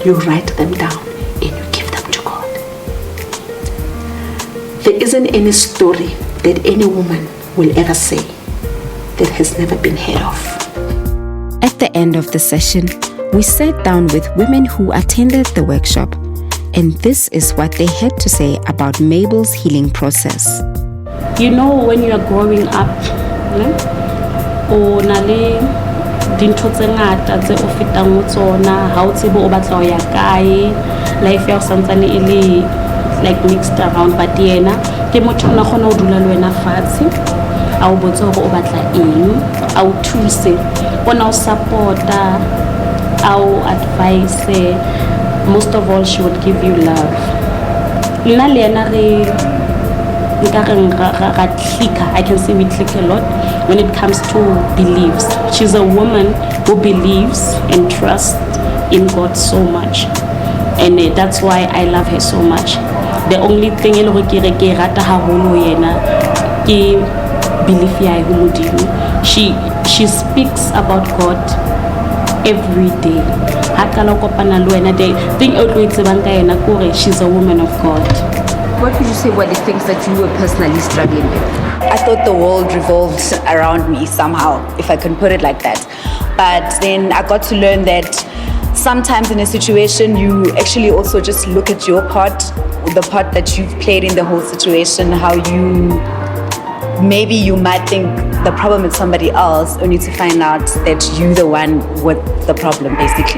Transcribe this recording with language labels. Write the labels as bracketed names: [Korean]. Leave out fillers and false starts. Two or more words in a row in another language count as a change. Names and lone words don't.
[English] You write them down and you give them to God. There isn't any story that any woman will ever say that has never been heard of. At the end of the session, we sat down with women who attended the workshop, and this is what they had to say about Mabel's healing process. You know, when you are growing up, [Southern Sotho] o na le dintho tse ngata tse o fetang mo tsona, ha o tsebe o batla ho ya kae, life ya o santsane e le [English] like mixed around, [Southern Sotho] but yena ke motho na khona o dula le wena fatshe a o botse hore o batla eng, a o thuse, ona o supporta, a o advise. [English] Most of all, she would give you love. [Southern Sotho] Nna le yena [English] I can say we click a lot when it comes to beliefs. She's a woman who believes and trusts in God so much, and that's why I love her so much. The only thing [Southern Sotho] e le go ke rata haholo yena ke belief ya ho Modimo. [English] She speaks about God every day. [Southern Sotho] Hakala kopana le wena, [English] the thing [Southern Sotho] o tlo itsebang ka yena kore [English] she's a woman of God. What would you say were the things that you were personally struggling with? I thought the world revolved around me somehow, if I can put it like that. But then I got to learn that sometimes in a situation, you actually also just look at your part, the part that you've played in the whole situation, how maybe you might think the problem is somebody else, only to find out that you're the one with the problem, basically.